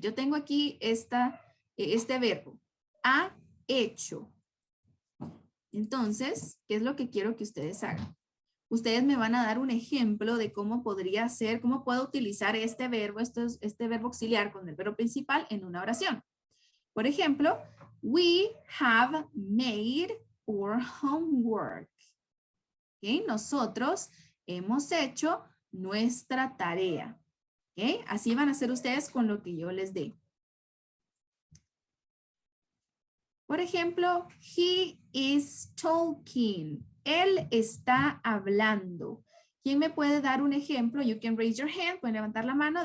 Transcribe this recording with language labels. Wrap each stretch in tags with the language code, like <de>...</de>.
<es>Yo tengo aquí este verbo, ha hecho. Entonces, ¿qué es lo que quiero que ustedes hagan? Ustedes me van a dar un ejemplo de cómo podría ser, cómo puedo utilizar este verbo, este verbo auxiliar con el verbo principal en una oración. Por ejemplo,</es> <en>we have made our homework. ¿Okay?</en> <es>Nosotros hemos hecho nuestra tarea. ¿Okay? Así van a hacer ustedes con lo que yo les dé. Por ejemplo,</es> <en>he is talking.</en> <es>Él está hablando. ¿Quién me puede dar un ejemplo?</es> <en>You can raise your hand.</en> <es>Pueden levantar la mano.</es>